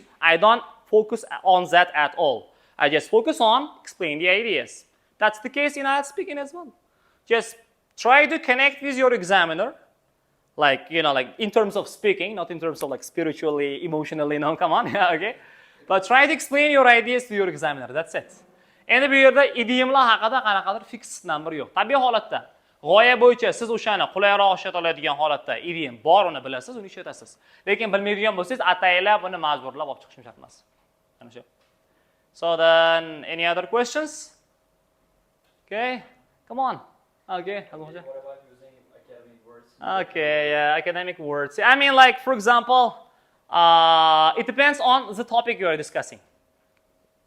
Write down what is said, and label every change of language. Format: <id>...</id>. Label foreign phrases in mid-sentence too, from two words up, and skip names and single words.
<en>I don't focus on that at all. I just focus on explaining the ideas. That's the case in IELTS speaking as well. Just try to connect with your examiner, in terms of speaking, not in terms of spiritually, emotionally, no, come on, yeah, okay. But try to explain your ideas to your examiner, that's it.</en> <uz>Endi bu yerda idiomlar haqida qanaqadir</uz> <en>fixed number</en> <uz>yo'q. Tabiiy holatda g'oya bo'yicha siz o'shani qulayroq ishlata oladigan holatda idiom bor, uni bilasiz, uni ishlatasiz. Lekin bilmaydigan bo'lsangiz, ataylab uni majburlab olib chiqishim shart emas. Mana shu.</uz> <en>So then, any other questions? Okay, come on. Okay, what about using academic words? Okay, yeah, academic words. I mean, for example, it depends on the topic you are discussing.</en>